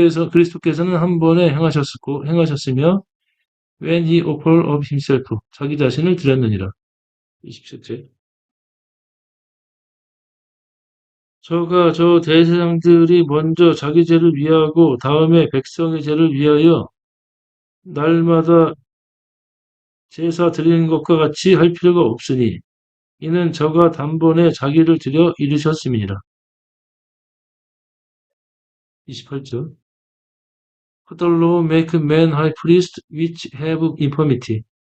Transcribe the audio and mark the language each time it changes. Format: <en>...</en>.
<ko>그리스도께서는 한 번에 행하셨으며</ko> <en>when he offered up himself.</en> <ko>자기 자신을 드렸느니라. 27절. 저 대제사장들이 먼저 자기 죄를 위하고 다음에 백성의 죄를 위하여 날마다 제사 드리는 것과 같이 할 필요가 없으니 이는 저가 단번에 자기를 드려 이루셨음이니라. 28절.</ko> <en>Who the law make men high priest which have infirmity.</en>